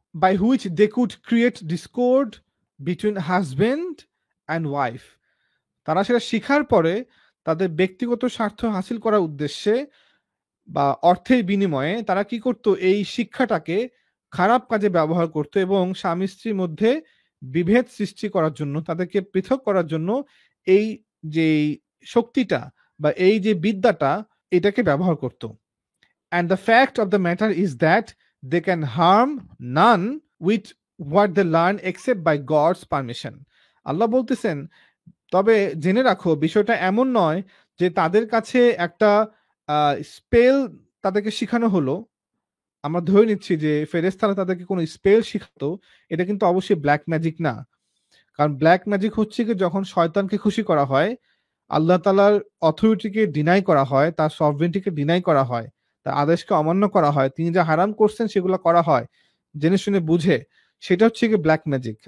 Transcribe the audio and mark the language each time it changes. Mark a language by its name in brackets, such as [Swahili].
[English] by which they could create discord between husband and wife, [Bangla] তারা সেটা শিখার পরে তাদের ব্যক্তিগত স্বার্থ হাসিল করার উদ্দেশ্যে বা অর্থের বিনিময়ে তারা কি করত? এই শিক্ষাটাকে খারাপ কাজে ব্যবহার করত এবং স্বামী স্ত্রীর মধ্যে বিভেদ সৃষ্টি করার জন্য, তাদেরকে পৃথক করার জন্য এই যে শক্তিটা বা এই যে বিদ্যাটা, এটাকে ব্যবহার করত। [English] And the fact of the matter is that they can harm none with what they learn except by God's permission. [Bangla] আল্লাহ বলতেছেন তবে জেনে রাখো বিষয়টা এমন নয় যে তাদের কাছে একটা স্পেল তাদেরকে শিখানো হলো, আমরা ধরে নিচ্ছি যে ফেরেশতারা তাদেরকে কোনো স্পেল শিখাতো, এটা কিন্তু অবশ্যই ব্ল্যাক ম্যাজিক না। কারণ ব্ল্যাক ম্যাজিক হচ্ছে কি যখন শয়তানকে খুশি করা হয়, আল্লাহ তাআলার অথরিটিকে ডিনাই করা হয়, তার সভরেনিটিকে ডিনাই করা হয়, তার আদেশকে অমান্য করা হয়, তিনি যা হারাম করছেন সেগুলো করা হয় জেনে শুনে বুঝে, সেটা হচ্ছে কি ব্ল্যাক ম্যাজিক।